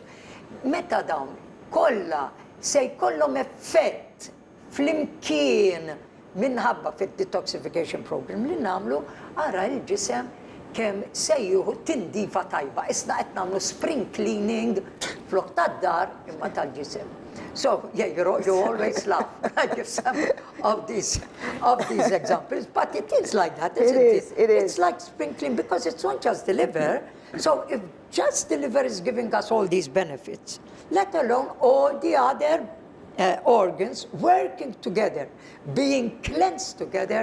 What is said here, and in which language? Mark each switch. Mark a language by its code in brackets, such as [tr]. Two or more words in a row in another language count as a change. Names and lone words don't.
[mt] Meta dawn kollha se jkollhom effett flimkien minħabba fit- [en] detoxification program [mt] li nagħmlu, ara l-ġisem kemm se jieħu tindifa tajba. Isna qed nagħmlu [en] spring cleaning [mt] flok tad-dar imma tal-ġisem. [en] So, yeah, you always laugh when I give some of these examples, but it is like that, isn't it? It is. It's like spring cleaning because it's not just the liver, So if just the liver is giving us all these benefits, let alone all the other organs working together, being cleansed together,